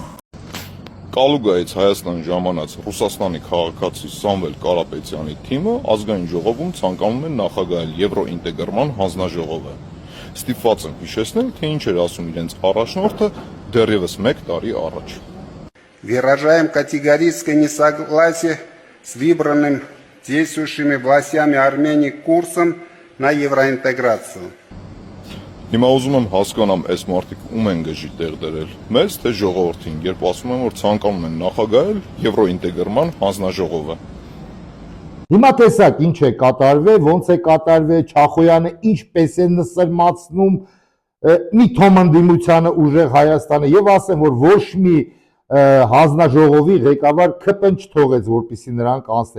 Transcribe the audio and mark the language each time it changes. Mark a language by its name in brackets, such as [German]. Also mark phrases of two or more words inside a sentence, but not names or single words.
[Armenian] Կալուգայից Հայաստան ժամանած Ռուսաստանի քաղաքացի Սամվել Կարապետյանի թիմը ազգային ժողովում ցանկանում են նախագահել Եվրոինտեգրման հանձնաժողովը։ Ստիպված եմ հիշեցնել, թե ինչ էր ասում իրենց առաջնորդը դեռևս 1 տարի առաջ։ [Russian] Выражаем категорическое несогласие с выбранным действующими властями Армении курсом на евроинтеграцию. [Armenian] Հիմա ուզում եմ հասկանամ, այս մարդիկ ում են գժի տեղ դրել։ Մեզ թե ժողովրդին, երբ ասում են, որ ցանկանում են նախագահել Եվրոինտեգրման հանձնաժողովը։ Հիմա տեսակ ինչ է կատարվել, ոնց է կատարվել, Չախոյանը ինչպես է նսրմացնում մի թոմ ընդդիմությանը ուժեղ Հայաստանը եւ ասեմ, որ ոչ մի հանձնաժողովի ղեկավար ԿՊ-ն չթողեց, որպեսզի նրանք անցնեն։